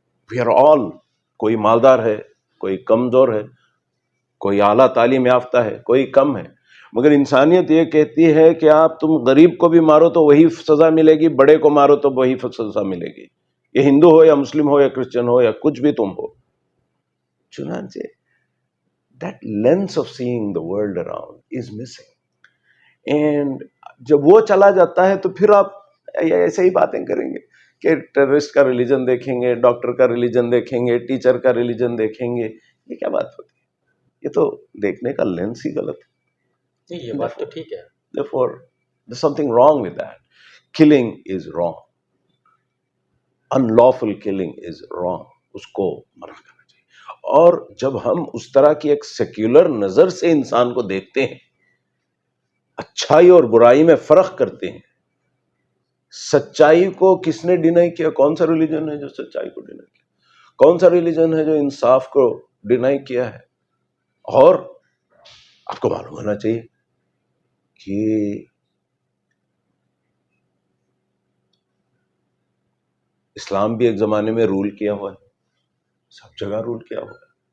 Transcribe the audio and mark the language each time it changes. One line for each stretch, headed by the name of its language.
English: we are all,
Urdu: کوئی مالدار ہے، کوئی کمزور ہے، کوئی اعلیٰ تعلیم یافتہ ہے، کوئی کم ہے. مگر انسانیت یہ کہتی ہے کہ آپ تم غریب کو بھی مارو تو وہی سزا ملے گی، بڑے کو مارو تو وہی سزا ملے گی. یہ ہندو ہو یا مسلم ہو یا کرسچن ہو یا کچھ بھی تم ہو.
English: چنانچہ that lens of seeing the world around is missing.
Urdu: And جب وہ چلا جاتا ہے تو پھر آپ ایسے ہی باتیں کریں گے کہ ٹیررسٹ کا ریلیجن دیکھیں گے، ڈاکٹر کا ریلیجن دیکھیں گے، ٹیچر کا ریلیجن دیکھیں گے. یہ کیا بات ہوتی ہے؟ یہ تو دیکھنے کا لینس ہی غلط ہے. یہ بات تو ٹھیک ہے.
English: Therefore, there's something wrong with that. Killing is wrong. Unlawful killing is wrong.
Urdu: اس کو منع کرنا چاہیے. اور جب ہم اس طرح کی ایک سیکولر نظر سے انسان کو دیکھتے ہیں، اچھائی اور برائی میں فرق کرتے ہیں، سچائی کو کس نے ڈینائی کیا؟ کون سا ریلیجن ہے جو سچائی کو ڈینائی کیا؟ کون سا ریلیجن ہے جو انصاف کو ڈینائی کیا ہے؟ اور آپ کو معلوم ہونا چاہیے کہ اسلام بھی ایک زمانے میں رول کیا ہوا ہے، سب جگہ رول کیا ہوا ہے.